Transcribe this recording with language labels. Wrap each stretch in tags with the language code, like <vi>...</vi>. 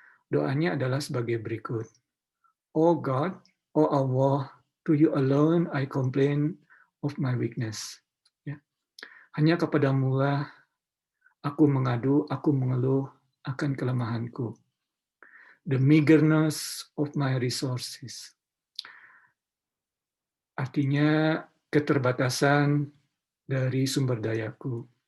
<id>Doanya adalah sebagai berikut.</id> <en>Oh God, oh Allah, to you alone I complain of my weakness.</en> <id>Ya. Hanya kepadamu lah aku mengadu, aku mengeluh akan kelemahanku.</id> <en>The meagerness of my resources.</en> <id>Artinya keterbatasan dari sumber dayaku.</id>